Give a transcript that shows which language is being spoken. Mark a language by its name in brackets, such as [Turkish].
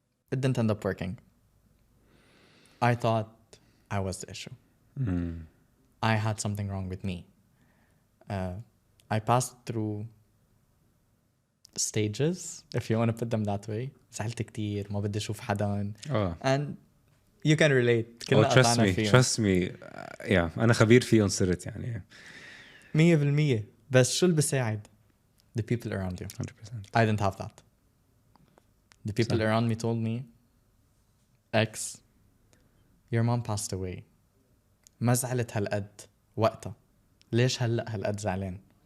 [English] It didn't end up working. I thought I was the issue. I had something wrong with me. I passed through stages, if you want to put them that way. [Arabic] زعلت كتير, ما بدي أشوف حدا. [English] And you can relate. [Arabic] كلنا قطعنا فيهم. [English] Trust me. [Arabic] Yeah, أنا خبير فيهم صرت يعني. [English] 100%. [Arabic] بس شو اللي بيساعد؟ [English] The people around you. 100%. I didn't have that. The people around me told me, X, your mom passed away. [Arabic] ما زعلت هالقد وقتها. ليش هلأ هالقد زعلان?